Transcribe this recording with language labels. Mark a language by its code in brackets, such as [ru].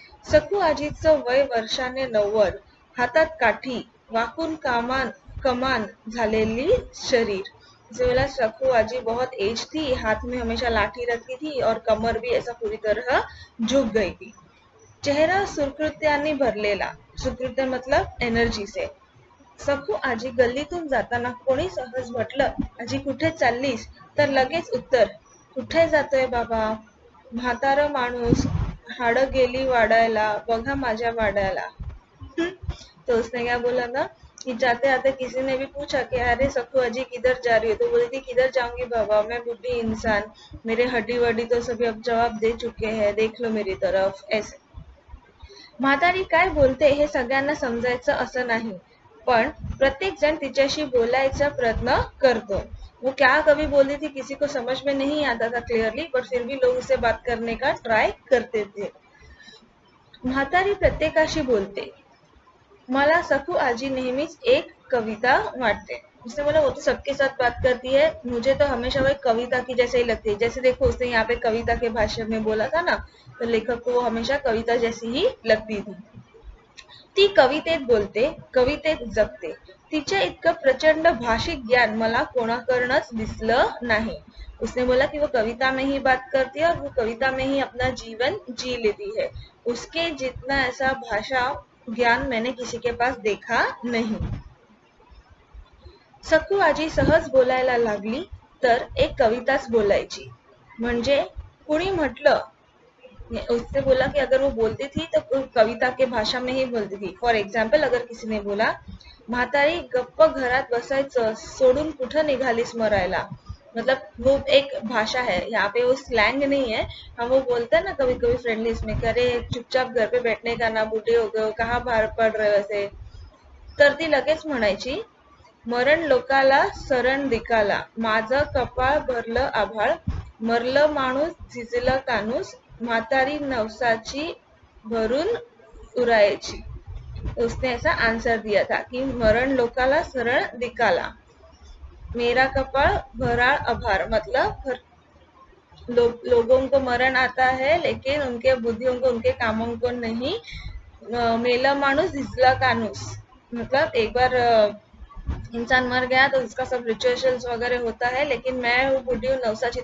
[mr] सखू आजीचं वय वर्षाने 90, हातात काठी, वाकून कमान झालेली शरीर. [hi] जो बोला सखू आजी बहुत एज थी, हाथ में हमेशा लाठी रखती थी और कमर भी ऐसा पूरी तरह झुक गई थी. [mr] चेहरा सुकृत्याने भरलेला, [hi] सुकृत्य मतलब एनर्जी से. [mr] सखू आजी गल्लीतून जाताना कोणी सहज म्हटलं, आजी कुठे चाललीस, तर लगेच उत्तर, कुठे जातोय बाबा, म्हातारं माणूस, हाडं गेली वाढायला, बघा माझ्या वाड्याला. [hi] तो उसने क्या बोला ना कि जाते आते किसी ने भी पूछा कि अरे सखू अजी किधर जा रही हो, तो बोली थी किधर जाऊंगी बाबा, मैं बुढ़ी इंसान, मेरे हड्डी वड्डी तो सभी अब जवाब दे चुके हैं, देख लो मेरी तरफ. [mr] ऐसे म्हातारी काय बोलते हे सगळ्यांना समजायचं असं नाही, पण प्रत्येक जण तिच्याशी बोलायचा प्रयत्न करतो. [hi] वो क्या कभी बोली थी किसी को समझ में नहीं आता था क्लियरली, बट फिर भी लोग उससे बात करने का ट्राई करते थे. [mr] म्हातारी प्रत्येकाशी बोलते. मला सखू आजी नेहमीच एक कविता वाटते. [hi] उसने बोला वो तो सबके साथ बात करती है, मुझे तो हमेशा वो एक कविता की जैसे ही लगती है. जैसे देखो उसने यहाँ पे कविता के भाषा में बोला था ना, तो लेखक को वो हमेशा कविता जैसी ही लगती थी. [mr] ती कवितेत बोलते, कवितेत जगते. तिच्या इतकं प्रचंड भाषिक ज्ञान मला कोणाकडनंच दिसलं नाही. [hi] उसने बोला कि वो कविता में ही बात करती है और वो कविता में ही अपना जीवन जी लेती है. उसके जितना ऐसा भाषा ज्ञान मैंने किसी के पास देखा नहीं. [mr] सखू आजी सहज बोलायला लागली तर एक कविताच बोलायची. म्हणजे कुणी म्हटलं, [hi] उसने बोला कि अगर वो बोलती थी तो कविता के भाषा में ही बोलती थी. फॉर एग्जाम्पल अगर किसी ने बोला, [mr] म्हातारी गप्प घरात बसायचं सोडून कुठं निघालीस मरायला, [hi] मतलब वो एक भाषा है, यहाँ पे वो स्लैंग नहीं है। हम वो बोलते हैं ना कभी कभी फ्रेंडली इसमें, करे चुपचाप घर पे बैठने का ना, बुढ़े हो गए हो, कहाँ बाहेर पड रहे हो असे. [mr] तर ती लगेच म्हणायची, मरण लोकाला सरण दिकाला, माझं कपाळ भरलं आभाळ, मरलं माणूस झिजलं कानूस, म्हातारी नवसाची भरून उरायची. [hi] उसने ऐसा आंसर दिया था कि [mr] मरण लोकाला शरण दिकाला, [hi] मेरा कपाल भरा आभार, मतलब लोगों को मरण आता है लेकिन उनके बुद्धियों को, उनके कामों को नहीं. [mr] मेला मानुस झिजला कानूस, [hi] मतलब एक बार इंसान मर गया तो उसका सब रिचुअल्स वगैरह होता है, लेकिन मैं वो बूढ़ी हूँ नवसाची.